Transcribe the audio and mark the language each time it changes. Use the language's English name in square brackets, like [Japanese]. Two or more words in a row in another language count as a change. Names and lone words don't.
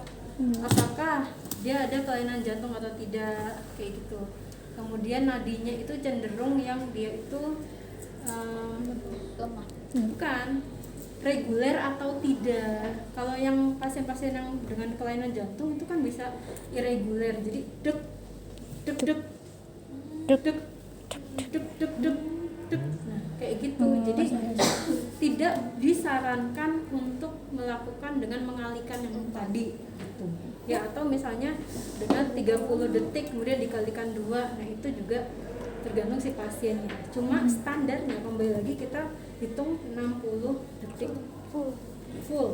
[Indonesian] Apakah dia ada kelainan jantung atau tidak, kayak gitu. Kemudian nadinya itu cenderung yang dia itu Lemah. bukan reguler atau tidak. Kalau yang pasien-pasien yang dengan kelainan jantung itu kan bisa irreguler, jadi dek dek dek dek dek dek dek dek dek. Nah, kayak gitu. Jadi tidak disarankan untuk melakukan dengan mengalihkan yang tadi gitu. Ya, atau misalnya dengan 30 detik kemudian dikalikan 2. Nah, itu juga tergantung si pasiennya. Cuma standarnya kembali lagi kita hitung 60 detik full